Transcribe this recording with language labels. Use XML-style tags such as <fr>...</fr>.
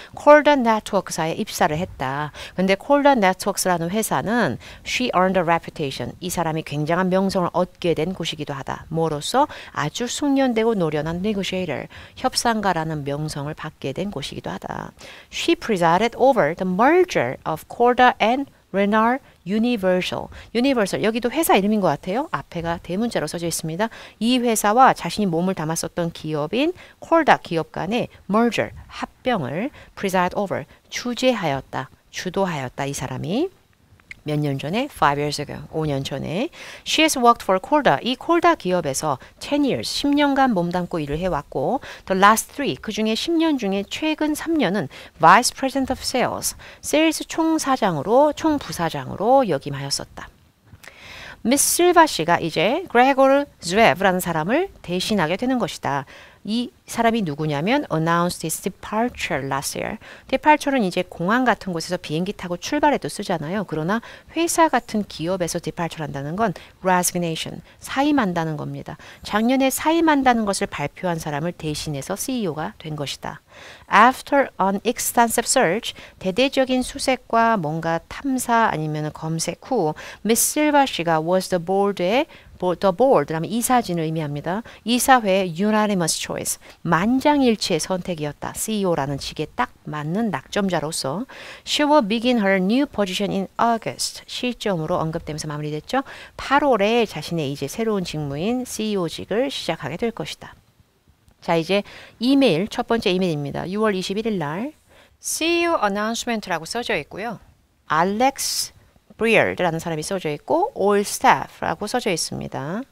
<ko>콜던 네트워크사에 입사를 했다. 근데 콜던 네트워크스라는 회사는</ko> <en>she earned a reputation.</en> <ko>이 사람이 굉장한 명성을 얻게 된 곳이기도 하다. 뭐로써 아주 숙련되고 노련한 negotiator, 협상가라는 명성을 받게 된 곳이기도 하다.</ko> <en>She presided over the merger of Corda and Renard Universal.</en> <ko>여기도 회사 이름인 것 같아요. 앞에가 대문자로 써져 있습니다. 이 회사와 자신이 몸을 담았었던 기업인 콜다 기업 간의 merger, 합병을 preside over, 주도하였다. 이 사람이 몇 년 전에</ko> <en>5 years ago,</en> <ko>5년 전에</ko> <en>She has worked for Corda.</en> <ko>이 콜다 기업에서</ko> <en>10 years,</en> <ko>10년간 몸담고 일을 해왔고</ko> <en>The last 3,</en> <ko>그 중에 10년 중에 최근 3년은</ko> <en>Vice President of Sales,</en> <ko>세일스 총부사장으로 역임하였었다. 미스 실바 씨가 이제 그레고르 즈웨브라는 사람을 대신하게 되는 것이다. 이 사람이 누구냐면</ko> <en>announced his departure last year.</en> <ko>departure는 이제 공항 같은 곳에서 비행기 타고 출발해도 쓰잖아요. 그러나 회사 같은 기업에서 departure 한다는 건 resignation, 사임한다는 겁니다. 작년에 사임한다는 것을 발표한 사람을 대신해서 CEO가 된 것이다.</ko> <en>After an extensive search,</en> <ko>대대적인 수색과 뭔가 탐사 아니면 검색 후 미스 실바 씨가</ko> <en>was the board</en> <ko>의 the board 라면 이사진을 의미합니다. 이사회의</ko> <en>unanimous choice,</en> <ko>만장일치의 선택이었다. CEO라는 직에 딱 맞는 낙점자로서</ko> <en>she will begin her new position in August</en> <ko>시점으로 언급되면서 마무리됐죠. 8월에 자신의 이제 새로운 직무인 CEO직을 시작하게 될 것이다. 자, 이제 이메일, 첫 번째 이메일입니다. 6월 21일 날 CEO announcement라고 써져 있고요. 알렉스 브리얼드라는 사람이 써져 있고 all staff라고 써져 있습니다.</ko>